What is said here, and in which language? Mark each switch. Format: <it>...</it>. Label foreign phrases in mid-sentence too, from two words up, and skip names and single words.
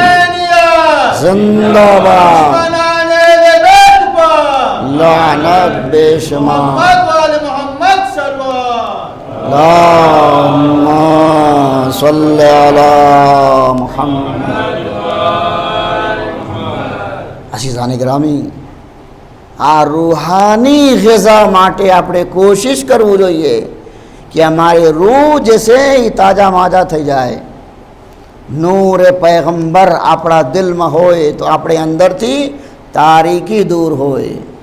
<ur>زندہ باد لعنت بے شمار</ur> <ar>اللہم صلی علی محمد.</ar> <ur>عزیزان گرامی,</ur> <gu>આ રૂહાની ગિઝા માટે આપણે કોશિશ કરવું જોઈએ કે અમારી રૂહ જે છે એ તાજા માજા થઈ જાય. નૂર પૈગંબર આપણા દિલમાં હોય તો આપણે અંદરથી તારીકી દૂર હોય.</gu>